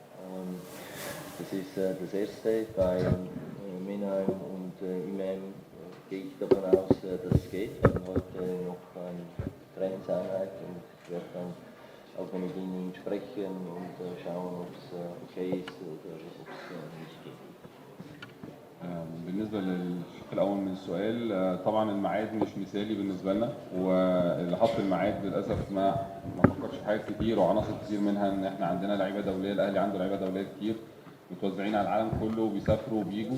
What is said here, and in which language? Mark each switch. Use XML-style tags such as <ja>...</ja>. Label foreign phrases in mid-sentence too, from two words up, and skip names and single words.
<de>Das ist das Erste. Bei Menheim und Imam gehe ich davon aus, dass es geht. Wir haben heute noch eine Trainingseinheit und ich werde dann auch mit ihnen sprechen und schauen, ob es okay ist oder ob es nicht geht.</de> <ar>بالنسبة للشق الأول من السؤال، طبعا الميعاد مش مثالي بالنسبة لنا، واللي حط الميعاد للأسف ما فكرش في حاجات كتير وعناصر كتير، منها إن إحنا عندنا لعيبة دولية، الأهلي عنده لعيبة دولية كتير متوزعين على العالم كله وبيسافروا وبيجوا.</ar>